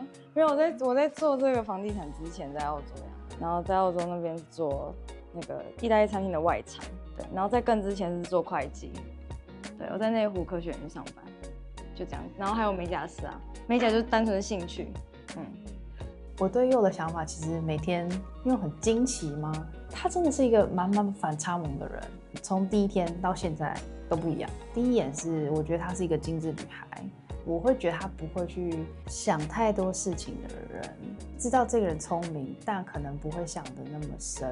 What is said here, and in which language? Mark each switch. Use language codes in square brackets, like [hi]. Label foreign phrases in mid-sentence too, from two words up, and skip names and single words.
[zh] 沒有，我在做這個房地產之前在澳洲，然後在澳洲那邊做那個意大利餐廳的外場，對，然後在更之前是做會計， 對，我在內湖科學園上班，就這樣。然後還有美甲師啊，美甲就是單純的興趣。我對佑的想法其實每天因为很驚奇嘛，他真的是一個蠻反差萌的人，從第一天到現在都不一樣。第一眼是我覺得她是一個精緻女孩，我會覺得她不會去想太多事情的人，知道這個人聰明，但可能不會想得那麼深。